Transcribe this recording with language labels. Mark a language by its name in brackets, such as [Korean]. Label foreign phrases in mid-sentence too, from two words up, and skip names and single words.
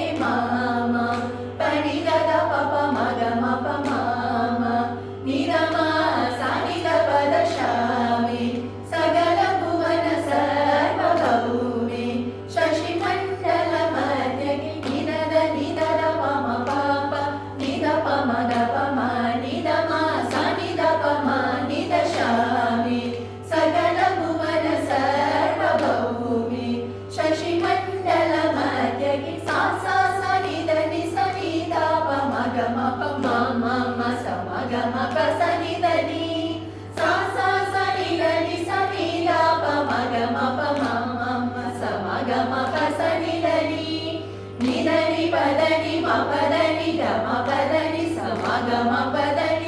[Sanskrit] मामा पनिगद पप मग मप मामा निरमा सानिद पद श्यामे सकल भुवन सर्वभौमे शशिमण्डल मध्यके निदद निदद पम पाप निद पम द पम निद मा सानिद पम निद श्यामे सकल भुवन सर्वभौमे शशिमण्डल मध्यके सा सा सा निद नि स नि द प म ग म प म म म स म ग म प स नि द नि सा सा सा नि द नि स नि द प म ग म प म म म स म ग म प स नि द नि द नि प द नि म प द नि ग म प द नि स म ग म प द